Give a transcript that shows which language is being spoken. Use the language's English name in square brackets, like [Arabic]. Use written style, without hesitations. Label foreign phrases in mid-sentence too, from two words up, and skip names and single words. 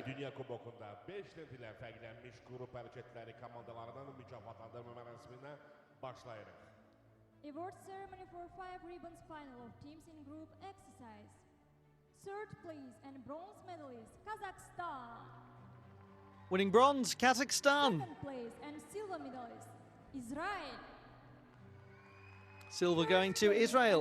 [Azerbaijani] Dünya Kubokunda 5 ilə fərqlənmiş qrup hərəkətləri komandalarının mükafatlandırma mərasiminə başlayırıq. [English] Award ceremony for 5 ribbons final of teams in group exercise. Third place and bronze medalist, Kazakhstan. Winning bronze, Kazakhstan. Second place and silver medalist, Israel. Silver going to Israel.